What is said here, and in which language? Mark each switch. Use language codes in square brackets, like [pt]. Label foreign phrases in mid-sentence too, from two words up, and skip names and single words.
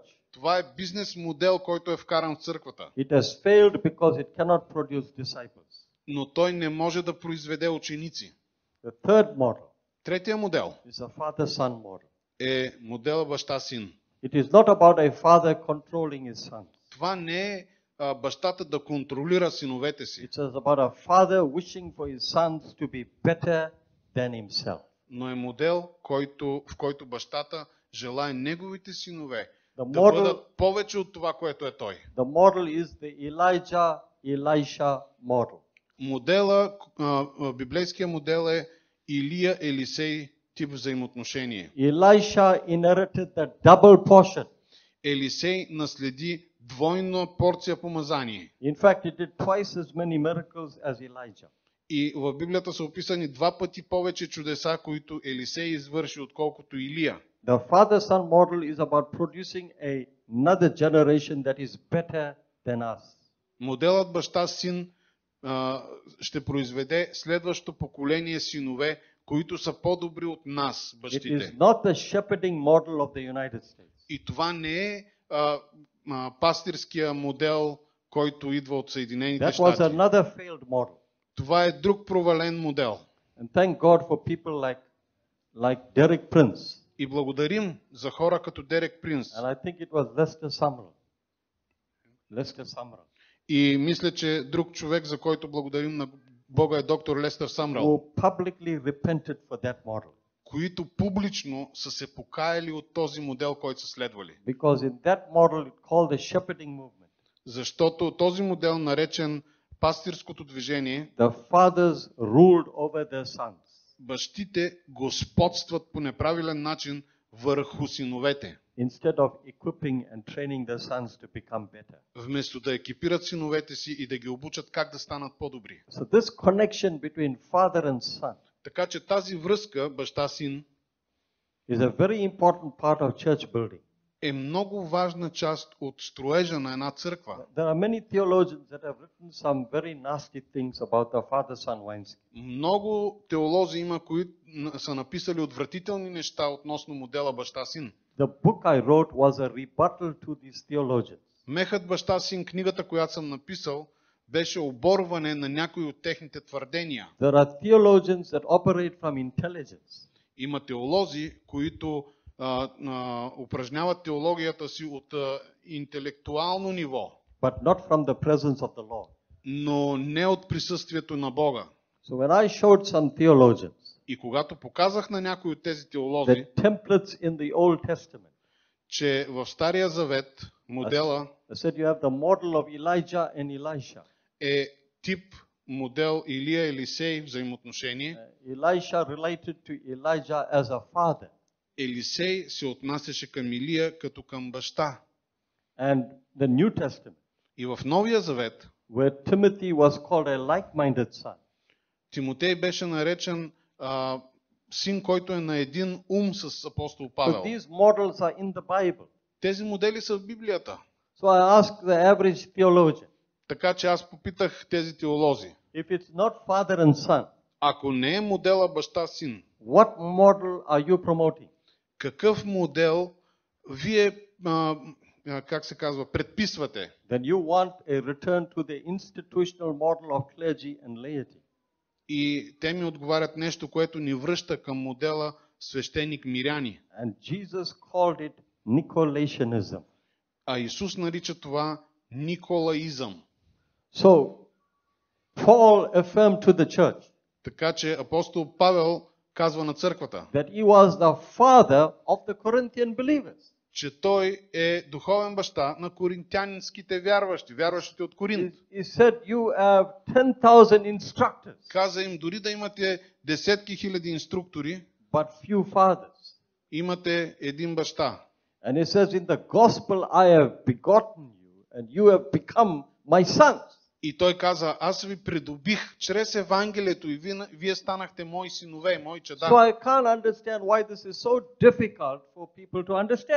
[bg] Това е бизнес модел, който е вкаран в църквата. [en] It has failed because it cannot produce disciples. [bg] Но той не може да произведе ученици. [en] The third model. [bg] Третия модел [en] is a father-son model. [bg] Е модела баща-син. [en] It is not about a father controlling his sons. [bg] Това не е бащата да контролира синовете си. [en] It is about a father wishing for his sons to be better than himself. [bg] Но е модел, в който бащата желае неговите синове да бъдат повече от това, което е той. [en] The model is the Elijah-Elisha model. [bg] Библейския модел е Илия-Елисей тип взаимоотношение. [en] Elisha inherited the double portion. [bg] Елисей наследи двойна порция помазание. [en] In fact, he did twice as many miracles as Elijah. [bg] И в Библията са описани 2 пъти повече чудеса, които Елисей извърши, отколкото Илия. [en] The father-son model is about producing another generation that is better than us. [bg] Моделът баща-син ще произведе следващо поколение синове, които са по-добри от нас, бащите. [en] It is not the shepherding model of the United States. [bg] И това не е пастирския модел, който идва от Съединените щати. [en] That was another failed model. [bg] Това е друг провален модел. [en] And thank God for people like Derek Prince. [bg] И благодарим за хора като Дерек Принс. [en] And I think it was Lester Sumrall. Lester Sumrall. [bg] И мисля, че друг човек, за който благодарим на Бога, е доктор Лестър Самрал. [en] Who publicly repented for that model. [bg] Които публично са се покаяли от този модел, който са следвали. [en] Because in that model it called the shepherding movement. [bg] Защото този модел, наречен пастирското движение, [en] the fathers ruled over their sons. [bg] Бащите господстват по неправилен начин върху синовете. [en] Instead of equipping and training their sons to become better. [bg] Вместо да екипират синовете си и да ги обучат как да станат по-добри. [en] So this connection between father and son. [bg] Така че тази връзка баща-син [en] is a very important part of church building. [bg] Е много важна част от строежа на една църква. [en] There are many theologians that have written some very nasty things about the father-son Weinstein. [bg] Много теолози има, които са написали отвратителни неща относно модела баща-син. [en] The book I wrote was a rebuttal to these theologians. [bg] Мехът баща-син, книгата, която съм написал, беше оборване на някои от техните твърдения. [en] There are theologians that operate from intelligence. [bg] Има теолози, които упражняват теологията си от интелектуално ниво. [en] But not from the presence of the Lord. [bg] Но не от присъствието на Бога. [en] So when I showed some theologians, [bg] и когато показах на някои от тези теолози, [en] the templates in the Old Testament, [bg] че в Стария Завет модела [en] I said you have the model of Elijah and Elisha. [bg] Е тип модел Илия Елисей взаимоотношение. [en] Elisha related to Elijah as a father. [bg] Елисей се отнасяше към Илия като към баща. [en] And the New Testament, [bg] и в Новия Завет, [en] where Timothy was called a like-minded son, [bg] Тимотей беше наречен син, който е на един ум с апостол [en] So [bg] Павел. [en] these models are in the Bible. [bg] Тези модели са в Библията. [en] So I asked the average theologian, [bg] Така че аз попитах тези теолози. [en] if it's not father and son, [bg] Ако не е модела баща-син, [en] what model are you promoting? [bg] какъв модел вие, как се казва, предписвате? [en] Then you want a return to the institutional model of clergy and laity. [bg] И те ми отговарят нещо, което ни връща към модела свещеник-миряни. [en] And Jesus called it Nicolaitanism. [bg] А Исус нарича това Николаизъм. [en] So Paul affirmed to the church [bg] Така че апостол Павел казва на църквата, [en] that he was the father of the Corinthian believers. [bg] че той е духовен баща на коринтянските вярващи, вярващите от Коринт. [en] He said, you have 10,000 instructors, [bg] Каза им, дори да имате десетки хиляди инструктори, [en] but few fathers. [bg] имате един баща. [en] And he says, in the gospel I have begotten you, and you have become my sons. [bg] И той каза, аз ви придобих чрез Евангелието и вие станахте мои синове, мои чеда. [en] So I can't understand why this is so difficult for people to understand.